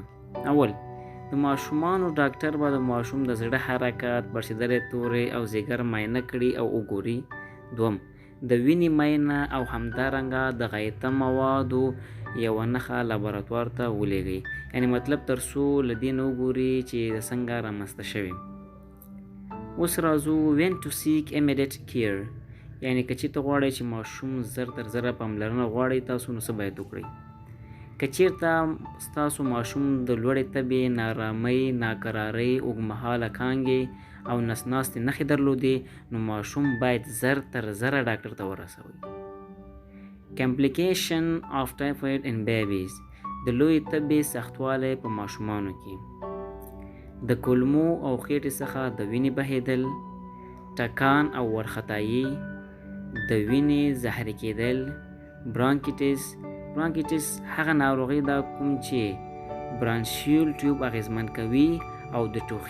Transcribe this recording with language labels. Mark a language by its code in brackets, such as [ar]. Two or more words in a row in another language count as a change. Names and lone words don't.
[ps] اول، د ماشومانو ډاکټر به د ماشوم د زړه حرکت، پړسېدلې تورې او ځیګر معاینه کړي او وګوري. دوم، د وینې معاینه او همدارنګه د غایطه موادو یوه نښه لابراتوار ته ولېږئ، یعنی مطلب تر څو له دې نه وګوري چې څنګه رامنځته شوي. اوس راځو [en] when to seek immediate care، [ps] یعنی که چېرته غواړئ چې ماشوم زر تر زره پاملرنه غواړئ تاسو، نو څه باید وکړئ؟ که چېرته ستاسو ماشوم د لوړې تبې، نارامۍ، ناکرارۍ، اوږدمهاله کانګې او نسناستې نښې درلودې، نو ماشوم باید زر تر زره ډاکټر ته ورسوئ. [en] complication of typhoid in babies، [ps] د لویې تبې سختوالی په ماشومانو کې، د کولمو او خېټې څخه د وینې بهېدل، ټکان او ورختایي، د وینې زهري کېدل، برانکیټس هغه ناروغي ده کوم چې برانشیول ټیوب اغېزمن کوي او د ټوخي